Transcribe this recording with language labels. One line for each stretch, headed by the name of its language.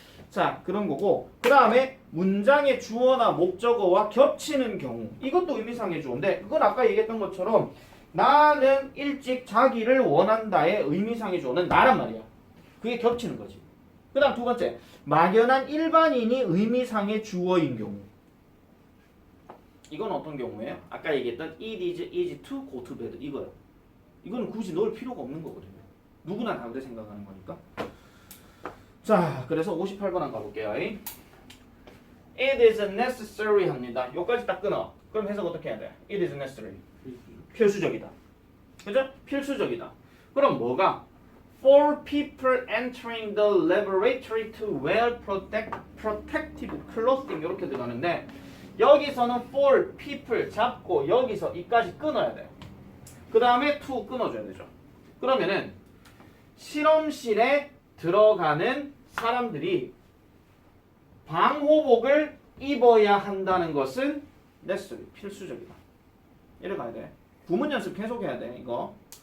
Korean: 자, 그런 거고 그 다음에 문장의 주어나 목적어와 겹치는 경우 이것도 의미상의 주어인데 그건 아까 얘기했던 것처럼 나는 일찍 자기를 원한다의 의미상의 주어는 나란 말이야. 그게 겹치는 거지. 그 다음 두 번째, 막연한 일반인이 의미상의 주어인 경우. 이건 어떤 경우예요? 아까 얘기했던
English: it is easy to go to bed
Korean: 이거요. 이거는 굳이 넣을 필요가 없는 거거든요. 누구나 다 그렇게 생각하는 거니까. 자, 그래서 58번 한번 가볼게요.
English: It is necessary
Korean: 합니다. 여기까지 딱 끊어. 그럼 해석 어떻게 해야 돼?
English: It is necessary.
Korean: 필수적이다. 그죠? 필수적이다. 그럼 뭐가?
English: For people entering the laboratory to wear protective clothing
Korean: 이렇게 들어가는데 여기서는
English: for people
Korean: 잡고 여기서 이까지 끊어야 돼요. 그 다음에 to 끊어줘야 되죠. 그러면은 실험실에 들어가는 사람들이 방호복을 입어야 한다는 것은 necessary, 필수적이다. 이래 가야 돼. 구문 연습 계속해야 돼, 이거.